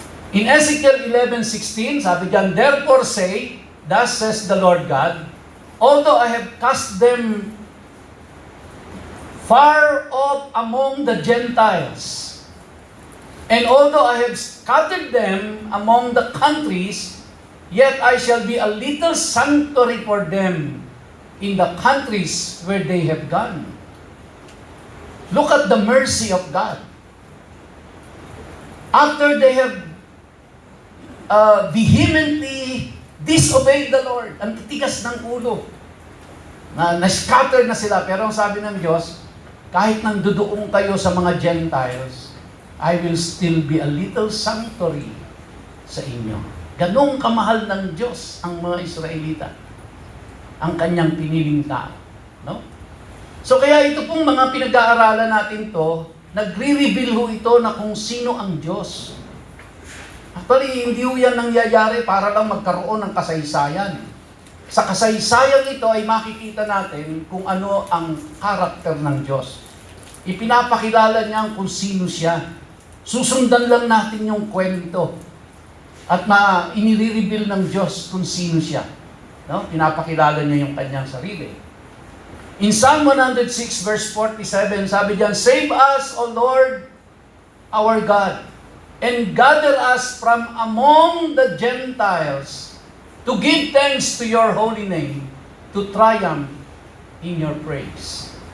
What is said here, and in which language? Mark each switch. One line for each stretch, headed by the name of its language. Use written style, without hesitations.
English: In Ezekiel 11:16,
Filipino: sabi diyan,
English: "Therefore say, thus says the Lord God, although I have cast them far off among the Gentiles, and although I have scattered them among the countries, yet I shall be a little sanctuary for them in the countries where they have gone." Look at the mercy of God. After they have vehemently disobeyed the Lord,
Filipino: ang titigas ng ulo, na-scatter na sila, pero ang sabi ng Diyos, kahit nang duduong kayo sa mga Gentiles,
English: I will still be a little sanctuary
Filipino: sa inyo. Ganong kamahal ng Diyos ang mga Israelita, ang kanyang piniling tao. No? So kaya ito pong mga pinag-aaralan natin to, nagre-reveal ho ito na kung sino ang Diyos. Actually, hindi ho yan nangyayari para lang magkaroon ng kasaysayan. Sa kasaysayan ito ay makikita natin kung ano ang karakter ng Diyos. Ipinapakilala niya kung sino siya. Susundan lang natin yung kwento. At inire-reveal ng Diyos kung sino siya. No? Pinapakilala niya yung kanyang sarili.
English: In Psalm 106 verse 47,
Filipino: sabi diyan,
English: "Save us, O Lord, our God, and gather us from among the Gentiles to give thanks to your holy name, to triumph in your praise."